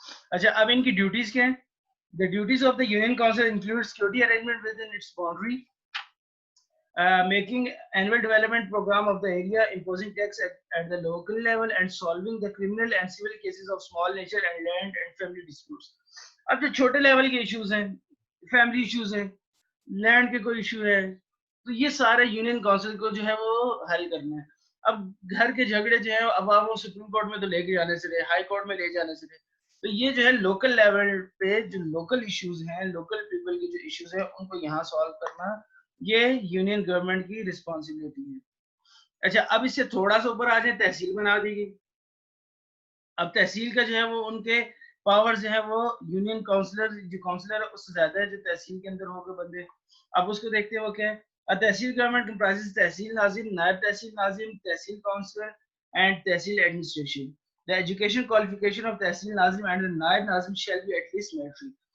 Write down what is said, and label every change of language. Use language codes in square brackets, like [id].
[ur] اچھا, اب ان کی ڈیوٹیز کیا ہیں؟ [en] The duties of the Union Council include security arrangement within its boundary, making annual development program of the area, imposing tax at the local level, and solving the criminal and civil cases of small nature and land and family disputes. [ur] اب جو چھوٹے level کے issues ہیں, family issues ہیں, land کے کوئی issue ہے, تو یہ سارے یونین کونسل کو جو ہے وہ حل کرنا ہے. اب گھر کے جھگڑے جو ہیں اب آپ وہ سپریم کورٹ میں تو لے کے جانے سے رہے, ہائی کورٹ میں لے جانے سے رہے, تو یہ جو ہے لوکل لیول پہ جو لوکل ایشوز ہیں, لوکل پیپل کے جو ایشوز ہیں, ان کو یہاں سالو کرنا یہ یونین گورنمنٹ کی رسپانسبلٹی ہے. اچھا, اب اس سے تھوڑا سا اوپر آ جائیں, تحصیل بنا دی گئی. اب تحصیل کا جو ہے وہ ان کے پاور جو ہے وہ یونین کونسلر جو کونسلر ہے اس سے زیادہ ہے جو تحصیل کے اندر ہو گئے بندے. اب اس کو دیکھتے ہیں وہ کیا ہے. [en] Tehsil government comprises Tehsil Nazim, Naib Tehsil Nazim, Tehsil councillor and Tehsil administration. The education qualification of Tehsil Nazim and the Naib Nazim shall be at least military.